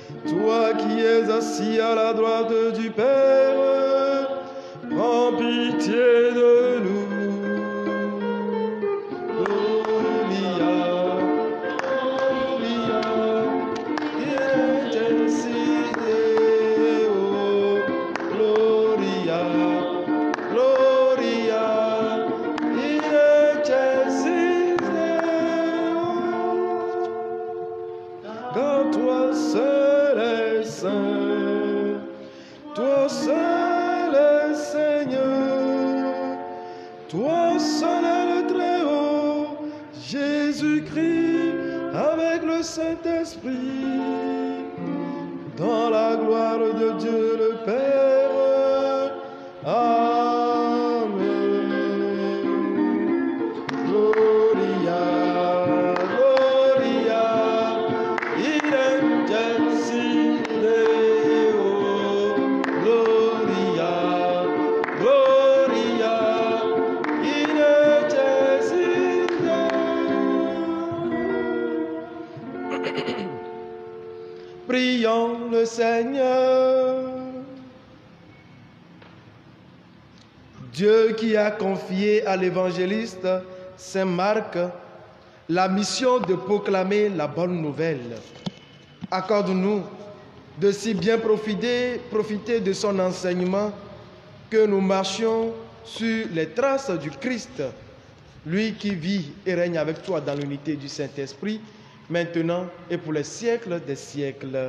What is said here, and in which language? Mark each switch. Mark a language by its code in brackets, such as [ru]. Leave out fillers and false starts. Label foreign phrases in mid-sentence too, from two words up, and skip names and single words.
[fr] toi qui es assis à la droite du Père, prends pitié de nous. [la] Gloria, Gloria, in excelsis Deo. Gloria, Gloria, in excelsis Deo. [fr] Car toi seul est saint, toi seul est Seigneur, toi seul est le Très-Haut, Jésus-Christ avec le Saint-Esprit, dans la gloire de Dieu le Père. Amen. [la] Gloria, Gloria, in excelsis Deo. Gloria, Gloria, in excelsis Deo. [fr] Prions le Seigneur. Dieu qui a confié à l'évangéliste Saint Marc la mission de proclamer la bonne nouvelle, accorde-nous de si bien profiter de son enseignement que nous marchions sur les traces du Christ, lui qui vit et règne avec toi dans l'unité du Saint-Esprit, maintenant et pour les siècles des siècles.